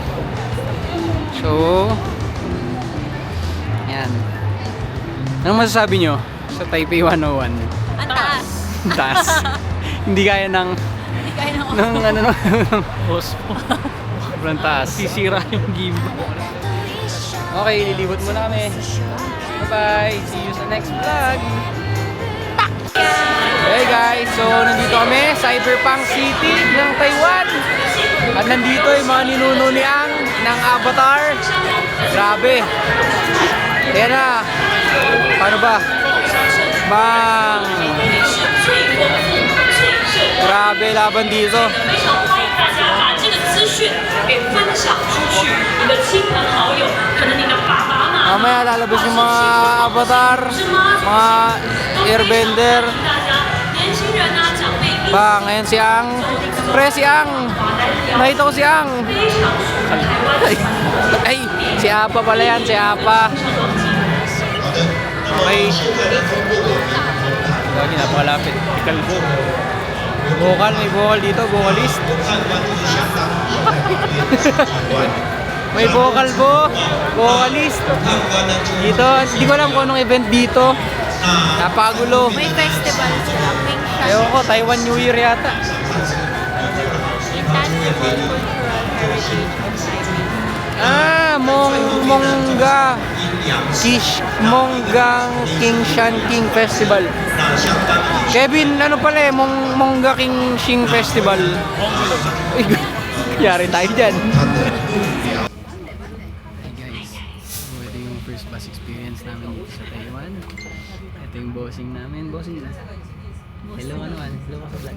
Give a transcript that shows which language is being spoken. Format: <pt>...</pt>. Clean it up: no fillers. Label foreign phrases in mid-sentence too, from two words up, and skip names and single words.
<tl>So yan. Anong masasabi nyo sa Taipei 101? Ang taas. Taas. Hindi kaya ng Hindi kaya ng Host mo. sobrang taas. Sisira yung gimbal. Okay, lilibot muna kami. Bye-bye.</tl> <en>See you</en> <tl>sa next vlog.</tl> <en>Hey guys,</en> <tl>so nandito kami sa Cyberpunk City ng Taiwan. At nandito yung mga ninuno ni Ang ng Avatar. Grabe. Ayan na. Paano ba? Bang! Grabe laban dito.</tl> <zh>把这个资讯给分享出去，你的亲朋好友，可能你的爸爸妈妈。</zh> <tl>Mamaya lalabas yung mga avatar, mga airbender. Ba, ngayon si Ang. Pre, si Ang. Nakita ko si Ang. Ay, si Apa pala yan, si Apa. Okay. Lagi, napakalapit. Ikalbo. Vocal, may vocal dito, vocalist. May vocal po, vocalist. Dito, hindi ko alam kung anong event dito. Napakagulo. May festival sila. Pink Shark. Ewan ko, Taiwan New Year yata. Intangible Cultural Heritage of Taipei. Mongga. Monggang King Shan King Festival. Kevin, ano pala Mongga King Shing Festival. Yari tayo dyan.</tl> <en>Hey guys,</en> <tl>so ito yung</tl> <en>first bus experience</en> <tl>namin dito sa Taiwan. Ito yung bossing namin. Bossing na. Hello ka naman. Hello ka sa vlog.</tl>